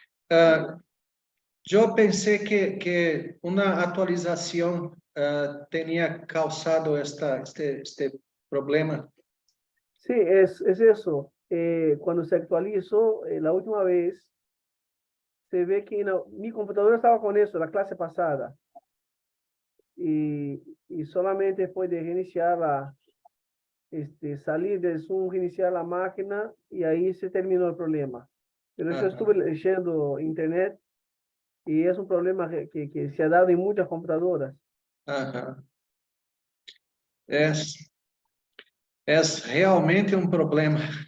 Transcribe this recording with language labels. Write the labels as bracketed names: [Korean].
[Portuguese] Ah, eu pensei que uma atualização tinha causado este problema. [Spanish] Sí, es eso. Cuando se actualizó la última vez, se ve que mi computadora estaba con eso la clase pasada y solamente después de reiniciarla, salir del Zoom, reiniciar la máquina y ahí se terminó el problema. Pero yo estuve Aham. leyendo internet y es un problema que se ha dado en muchas computadoras. Aham. [Portuguese] É, é realmente um problema.